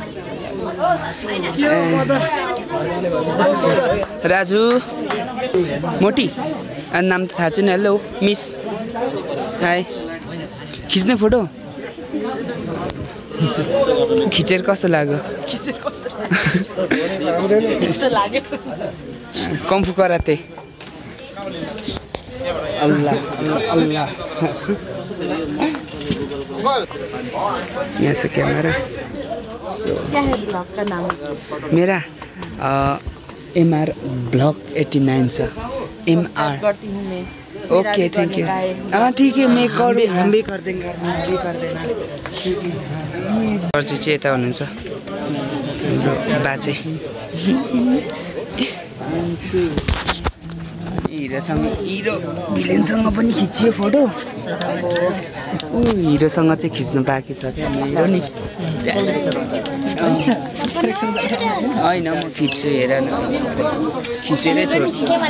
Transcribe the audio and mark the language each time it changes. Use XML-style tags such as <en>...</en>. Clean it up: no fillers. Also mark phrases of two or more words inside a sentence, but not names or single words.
<ne>राजु मोटी अनि नाम त थाहा छैन।</ne> <en>Hello miss, hi.</en> <ne>खिच्ने फोटो खिचेर कस्तो लाग्यो? कम्फु कराते। अल्लाह अल्लाह। यहाँ छ क्यामेरा।</ne> <hi>क्या है ब्लॉग का नाम?</hi> <ne>मेरा MR ब्लॉग 89 छ। MR</ne> <hi>करती हूँ मैं।</hi> <en>Okay thank you.</en> <hi>हाँ ठीक है, मैं करूँ, हम भी कर देंगे।</hi> <ne>सर चाहिँ यता हुनुहुन्छ बाजे। हिरो भिलेनसँग पनि खिचियो फोटो। हिरोसँग चाहिँ खिच्नु बाँकी छ क्या हिरो नि। होइन म खिच्छु, हेर न, खिचेरै छोड्छु।</ne>